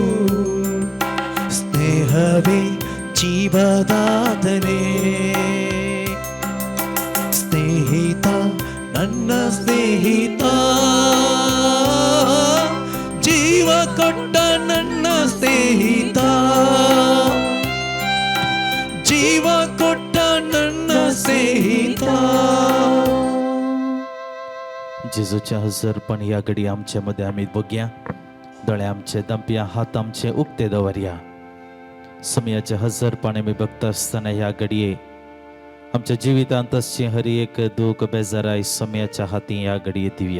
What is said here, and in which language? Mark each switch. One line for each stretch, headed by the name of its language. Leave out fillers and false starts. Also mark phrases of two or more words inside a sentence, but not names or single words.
Kannada: ಸ್ನೇಹವೇ ಜೀವದಾತನೇ, ಸ್ನೇಹಿತ ನನ್ನ ಸ್ನೇಹಿತ, ಜೀವ ಕೊಟ್ಟ ನನ್ನ ಸ್ನೇಹಿತ, ಜೀವ ಕೊಟ್ಟ ನನ್ನ ಸ್ನೇಹಿತ.
Konkani: जेजूच्या हजरपण या घडी आमच्या मध्ये आम्ही बघूया. दोळे आमचे दंपिया, हात आमचे उक्ते दवरया. समयाच्या हजरपण आम्ही बघता असताना या घडये आमच्या जिवितांत असची हर एक दुःख बेजाराय समयाच्या हाती या घडये दिवया.